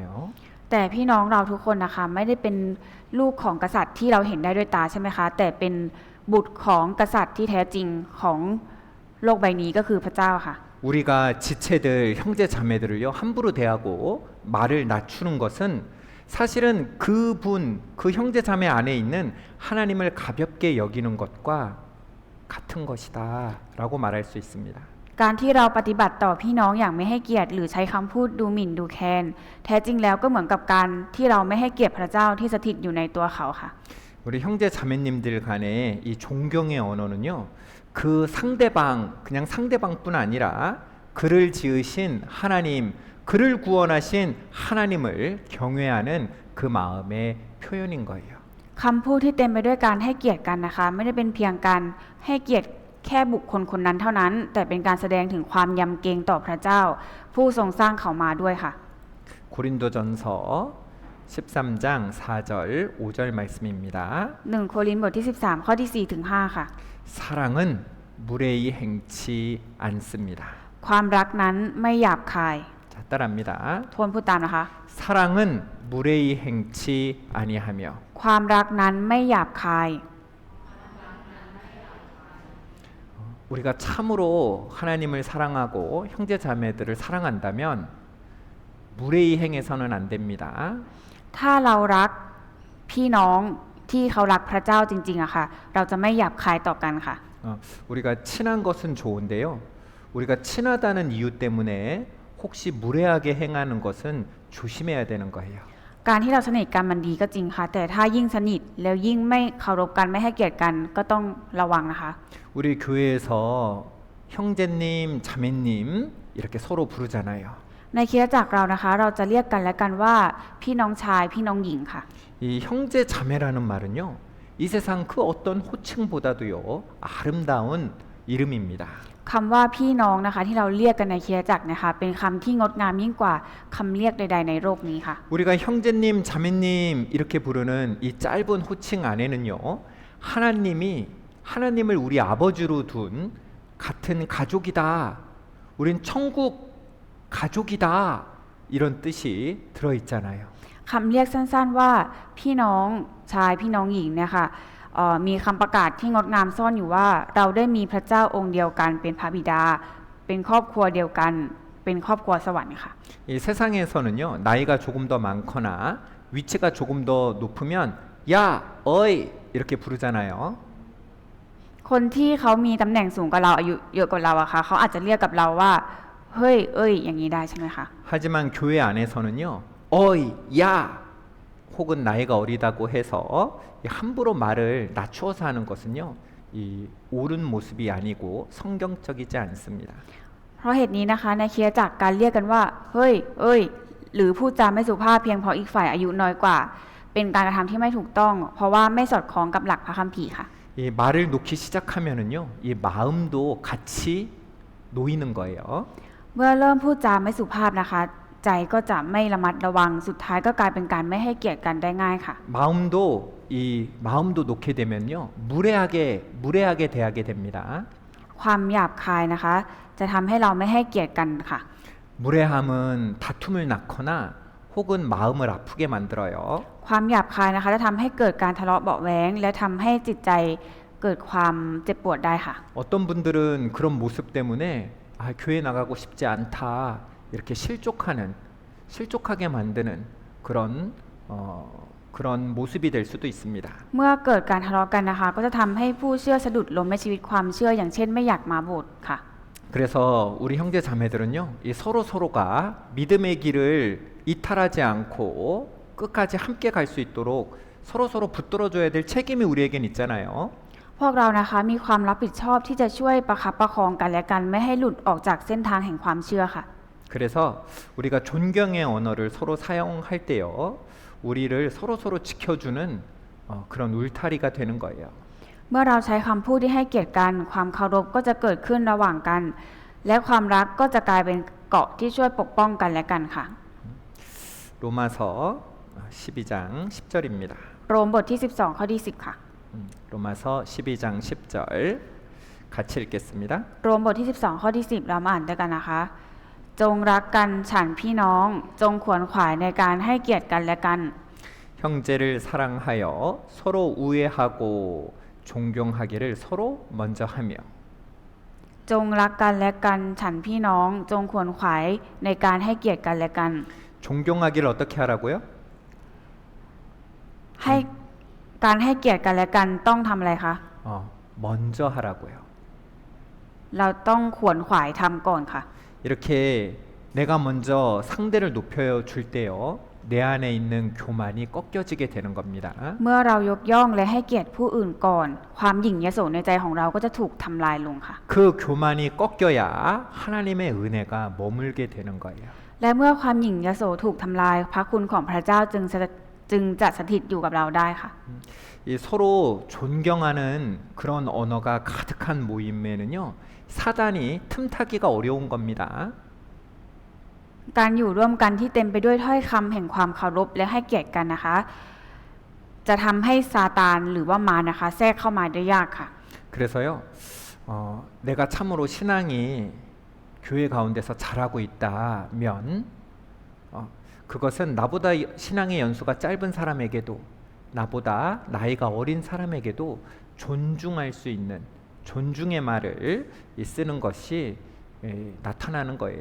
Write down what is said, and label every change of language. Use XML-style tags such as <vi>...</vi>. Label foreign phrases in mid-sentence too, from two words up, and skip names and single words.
<th>แต่พี่น้องเราทุกคนนะคะไม่ได้เป็นลูกของกษัตริย์ที่เราเห็นได้ด้วยตาใช่ไหมคะ แต่เป็นบุตรของกษัตริย์ที่แท้จริงของโลกใบนี้ก็คือพระเจ้าค่ะ</th> <ko>우리가 지체들 형제 자매들을요 함부로 대하고 말을 낮추는 것은 사실은 그분 그 형제 자매 안에 있는 하나님을 가볍게 여기는 것과 같은 것이다라고 말할 수 있습니다.</ko> <th>การที่เราปฏิบัติต่อพี่น้องอย่างไม่ให้เกียรติหรือใช้คำพูดดูหมิ่นดูแคลนแท้จริงแล้วก็เหมือนกับการที่เราไม่ให้เกียรติพระเจ้าที่สถิตอยู่ในตัวเขาค่ะ</th> <ko>우리 형제 자매님들 간의 이 존경의 언어는요 그 상대방 그냥 상대방뿐 아니라 그를 지으신 하나님, 그를 구원하신 하나님을 경외하는 그 마음의 표현인 거예요.</ko> <th>คำพูดที่เต็มไปด้วยการให้เกียรติกันนะคะ ไม่ได้เป็นเพียงการให้เกียรติแค่บุคคลคนนั้นเท่านั้น แต่เป็นการแสดงถึงความยำเกรงต่อพระเจ้า ผู้ทรงสร้างเขามาด้วยค่ะ</th> <ko>고린도전서 13장 4절 5절 말씀입니다.</ko> <th>1 โครินธ์บทที่ 13 ข้อที่ 4 ถึง 5 ค่ะ</th> <ko>사랑은 무례히 행치 않습니다.</ko> <th>ความรักนั้นไม่หยาบคาย</th> <ko>자, 따라합니다.</ko> <th>ทวนพูดตามนะคะ</th> <ko>사랑은 무례히 행치 아니하며</ko> <th>ความรักนั้นไม่หยาบคาย</th> <ko>우리가 참으로 하나님을 사랑하고 형제 자매들을 사랑한다면 무례히 행해서는 안 됩니다.</ko> <th>ถ้าเรารักพี่น้องที่เขารักพระเจ้าจริงๆอะค่ะ เราจะไม่หยาบคายต่อกันค่ะ</th> <ko>우리가 친한 것은 좋은데요. 우리가 친하다는 이유 때문에 혹시 무례하게 행하는 것은 조심해야 되는 거예요.</ko> <th>การที่เราสนิทกันมันดีก็จริงค่ะ แต่ถ้ายิ่งสนิทแล้วยิ่งไม่เคารพกันไม่ให้เกียรติกันก็ต้องระวังนะคะ</th> <ko>우리 교회에서 형제님, 자매님 이렇게 서로 부르잖아요.</ko> <th>ในคริสตจักรเรานะคะ เราจะเรียกกันและกันว่าพี่น้องชายพี่น้องหญิงค่ะ</th> <ko>이 형제 자매라는 말은요. 이 세상 그 어떤 호칭보다도요. 아름다운 이름입니다.</ko> <th>คำว่าพี่น้องนะคะที่เราเรียกกันในคริสตจักรนะคะเป็นคำที่งดงามยิ่งกว่าคำเรียกใดๆในโลกนี้ค่ะ</th> <ko>우리가 형제님, 자매님 이렇게 부르는 이 짧은 호칭 안에는요. 하나님을 우리 아버지로 둔 같은 가족이다. 우린 천국 가족이다. 이런 뜻이 들어 있잖아요.</ko> <th>คำเรียกสั้นๆว่าพี่น้องชายพี่น้องหญิงเนี่ยค่ะมีคำประกาศที่งดงามซ่อนอยู่ว่าเราได้มีพระเจ้าองค์เดียวกันเป็นพระบิดาเป็นครอบครัวเดียวกันเป็นครอบครัวสวรรค์ค่ะ</th> <ko>이 세상에서는요. 나이가 조금 더 많거나 위치가 조금 더 높으면 야, 어이 이렇게 부르잖아요.</ko> <th>คนที่เขามีตำแหน่งสูงกว่าเราอายุเยอะกว่าเราอะค่ะเขาอาจจะเรียกกับเราว่าเฮ้ยเอ้ยอย่างนี้ได้ใช่ไหมคะ</th> <ko>하지만 교회 안에서는요. 어이, 야 혹은 나이가 어리다고 해서 함부로 말을 낮추어서 하는 것은요. 이 옳은 모습이 아니고 성경적이지 않습니다.</ko> <th>เพราะเหตุนี้นะคะในคริสตจักรการเรียกกันว่าเฮ้ยเอ้ยหรือพูดจาไม่สุภาพเพียงเพราะอีกฝ่ายอายุน้อยกว่า เป็นการกระทำที่ไม่ถูกต้อง เพราะว่าไม่สอดคล้องกับหลักพระคัมภีร์ค่ะ</th> <ko>이 말을 놓기 시작하면은요. 이 마음도 같이 놓이는 거예요.</ko> <th>เมื่อเริ่มพูดจาไม่สุภาพนะคะ ใจก็จะไม่ระมัดระวังสุดท้ายก็กลายเป็นการไม่ให้เกียรติกันได้ง่ายค่ะ</th> <ko>마음도 놓게 되면요. 무례하게 대하게 됩니다.</ko> <th>ความหยาบคายนะคะ จะทำให้เราไม่ให้เกียรติกันค่ะ</th> <ko>무례함은 다툼을 낳거나 혹은 마음을 아프게 만들어요.</ko> <th>ความหยาบคายนะคะจะทำให้เกิดการทะเลาะเบาะแว้งและทำให้จิตใจเกิดความเจ็บปวดได้ค่ะ</th> <ko>어떤 분들은 그런 모습 때문에 교회 나가고 싶지 않다 이렇게 실족하게 만드는 그런 모습이 될 수도 있습니다.</ko> <th>เมื่อเกิดการทะเลาะกันนะคะก็จะทำให้ผู้เชื่อสะดุดล้มในชีวิตความเชื่ออย่างเช่นไม่อยากมาโบสถ์ค่ะ</th> <ko>그래서 우리 형제 자매들은요, 이 서로가 믿음의 길을 이탈하지 않고 끝까지 함께 갈 수 있도록 서로 붙들어줘야 될 책임이 우리에겐 있잖아요.</ko> <th>พวกเรานะคะมีความรับผิดชอบที่จะช่วยประคับประคองกันและกันไม่ให้หลุดออกจากเส้นทางแห่งความเชื่อค่ะ</th> <ko>그래서 우리가 존경의 언어를 서로 사용할 때요, 우리를 서로 지켜주는 그런 울타리가 되는 거예요.</ko> <th>เมื่อเราใช้คำพูดที่ให้เกียรติกันความเคารพก็จะเกิดขึ้นระหว่างกัน และความรักก็จะกลายเป็นเกราะที่ช่วยปกป้องกันและกันค่ะ</th> <ko>로마서 12장 10절입니다.</ko> <th>โรมบทที่12ข้อที่10ค่ะ</th> <ko>로마서 12장 10절 같이 읽겠습니다.</ko> <th>โรมบทที่12ข้อที่10เรามาอ่านด้วยกันนะคะ จงรักกันฉันพี่น้องจงขวนขวายในการให้เกียรติกันและกัน</th> <ko>형제를 사랑하여 서로 우애하고 존경하기를 서로 먼저 하며</ko> <th>จงรักกันและกันฉันพี่น้องจงขวนขวายในการให้เกียรติกันและกัน</th> <ko>존경하기를 어떻게 하라고요?</ko> <th>ให้การให้เกียรติกันและกันต้องทำอะไรคะ</th> <ko>먼저 하라고요.</ko> <th>เราต้องขวนขวายทำก่อนค่ะ</th> <ko>이렇게 내가 먼저 상대를 높여 줄 때요. 내 안에 있는 교만이 꺾여지게 되는 겁니다.</ko> <th>เมื่อเรายกย่องและให้เกียรติผู้อื่นก่อน ความหยิ่งยโสในใจของเราก็จะถูกทำลายลงค่ะ</th> <ko>그 교만이 꺾여야 하나님의 은혜가 머물게 되는 거예요.</ko> <th>และเมื่อความหยิ่งยโสถูกทำลายพระคุณของพระเจ้าจึงจะสถิตอยู่กับเราได้ค่ะ</th> <ko>이 서로 존경하는 그런 언어가 가득한 모임에는요, 사단이 틈타기가 어려운 겁니다.</ko> <th>การอยู่ร่วมกันที่เต็มไปด้วยถ้อยคำแห่งความเคารพและให้เกียรติกันนะคะ จะทำให้ซาตานหรือว่ามารนะคะแทรกเข้ามาได้ยากค่ะ</th> <ko>그래서요, 내가 참으로 신앙이 교회 가운데서 잘하고 있다면, 그것은 나보다 신앙의 연수가 짧은 사람에게도, 나보다 나이가 어린 사람에게도 존중할 수 있는 존중의 말을 쓰는 것이 나타나는 거예요.</ko>